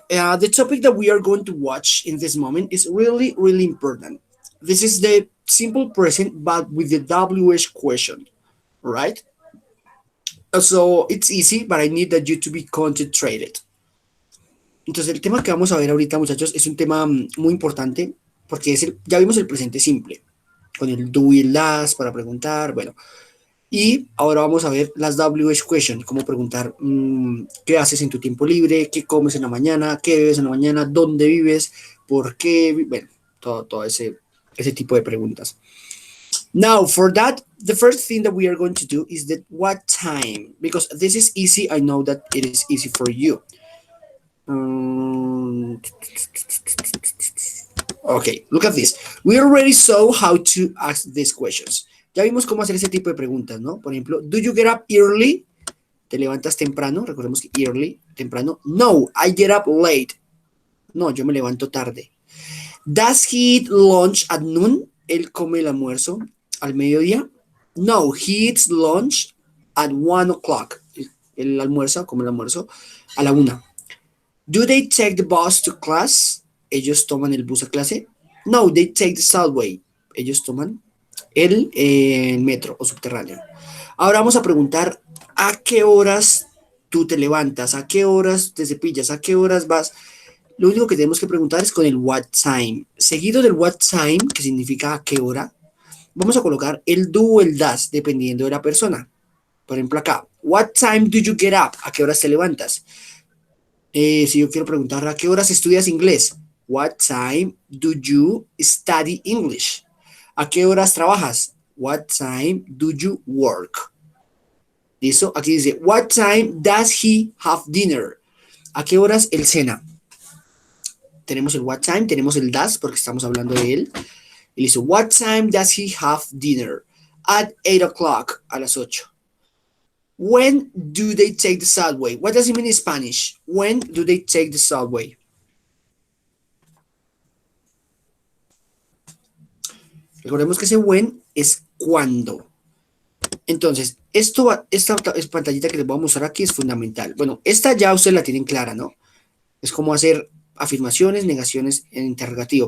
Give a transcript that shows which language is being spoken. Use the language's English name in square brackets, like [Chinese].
[English] The topic that we are going to watch in this moment is really, really important. This is the simple present, but with the WH question, right? So it's easy, but I need that you to be concentrated. [Spanish] Entonces, el tema que vamos a ver ahorita, muchachos, es un tema muy importante porque ya vimos el presente simple, con el do y el das para preguntar, bueno. Y ahora vamos a ver las WH questions, cómo preguntar qué haces en tu tiempo libre, qué comes en la mañana, qué bebes en la mañana, dónde vives, por qué, bueno, todo ese tipo de preguntas. [English] Now, for that, the first thing that we are going to do is that what time, because this is easy, I know that it is easy for you. Okay, look at this. We already saw how to ask these questions. [Spanish] Ya vimos cómo hacer ese tipo de preguntas, ¿no? Por ejemplo, [English] do you get up early? [Spanish] ¿Te levantas temprano? Recordemos que early, temprano. No, [English] I get up late. [Spanish] No, yo me levanto tarde. [English] Does he eat lunch at noon? [Spanish] ¿Él come el almuerzo al mediodía? [English] No, he eats lunch at 1 o'clock. [Spanish] El almuerzo, come el almuerzo a la 1. [English] Do they take the bus to class? [Spanish] ¿Ellos toman el bus a clase? No, [English] they take the subway. [Spanish] Ellos toman el metro o subterráneo. Ahora vamos a preguntar a qué horas tú te levantas, a qué horas te cepillas, a qué horas vas. Lo único que tenemos que preguntar es con el what time. Seguido del what time, que significa a qué hora, vamos a colocar el do o el das, dependiendo de la persona. Por ejemplo acá, [English] what time do you get up? [Spanish] ¿A qué horas te levantas? Si yo quiero preguntar a qué horas estudias inglés, [English] what time do you study English? [Spanish] ¿A qué horas trabajas? [English] What time do you work? [Spanish] ¿Listo? Aquí dice, [English] what time does he have dinner? [Spanish] ¿A qué horas él cena? Tenemos el what time, tenemos el does porque estamos hablando de él. Y listo, [English] what time does he have dinner? At 8 o'clock, [Spanish] a las 8. [English] When do they take the subway? What does it mean in Spanish? When do they take the subway? [Spanish] Recordemos que ese when es cuando. Entonces, esta pantallita que les voy a mostrar aquí es fundamental. Bueno, esta ya ustedes la tienen clara, ¿no? Es como hacer afirmaciones, negaciones en interrogativo.